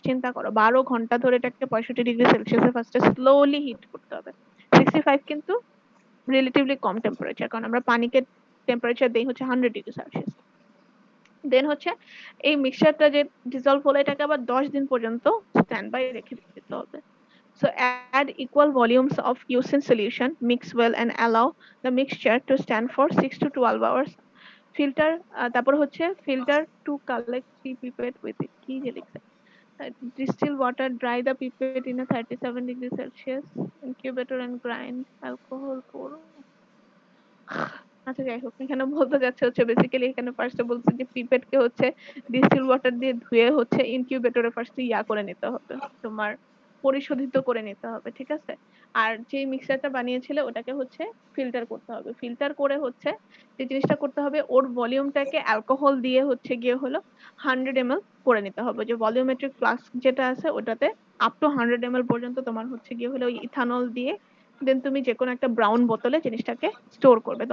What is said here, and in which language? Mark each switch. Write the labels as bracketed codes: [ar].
[bn] চিন্তা করো 12 ঘন্টা ধরে এটাকে 65 ডিগ্রি সেলসিয়াসে ফার্স্টে স্লোলি হিট করতে হবে। 65 কিন্তু রিলেটিভলি কম টেম্পারেচার, কারণ আমরা পানিকে টেম্পারেচার দেই হচ্ছে 100 ডিগ্রি সেলসিয়াস। দেন হচ্ছে এই মিক্সচারটা যে ডিসলভ হলো এটাকে আবার 10 দিন পর্যন্ত স্ট্যান্ড বাই রেখে দিতে হবে। [en] So add equal volumes of using solution, mix well and allow the mixture to stand for 6 to 12 hours. Filter, [bn] তারপর হচ্ছে [en] filter to collect 3 pipette with it, [bn] কি যে লিখছে, [en] distill water, dry the pipette in a 37 degree Celsius incubator and grind alcohol for [bn] আচ্ছা যাই হোক, এখানে বলতে যাচ্ছে হচ্ছে বেসিক্যালি এখানে ফার্স্টে বলছে যে পিপেটকে হচ্ছে ডিস্টিল ওয়াটার দিয়ে ধুয়ে হচ্ছে ইনকিউবেটরে ফার্স্টে করে নিতে হবে, তোমার পরিশোধিত করে নিতে হবে, ঠিক আছে। আর যে মিক্সচারটা বানিয়েছিলে ওটাকে হচ্ছে ফিল্টার করতে হবে, ফিল্টার করে হচ্ছে যে জিনিসটা করতে হবে ওর ভলিউমটাকে অ্যালকোহল দিয়ে হচ্ছে গিয়ে হলো 100 ml করে নিতে হবে, যে ভলিউমেট্রিক ফ্লাস্ক যেটা আছে ওটাতে আপ টু 100 ml পর্যন্ত তোমার হচ্ছে গিয়ে হলো ওই ইথানল দিয়ে দেন তুমি যে কোনো একটা ব্রাউন বোতলে জিনিসটাকে স্টোর করবে।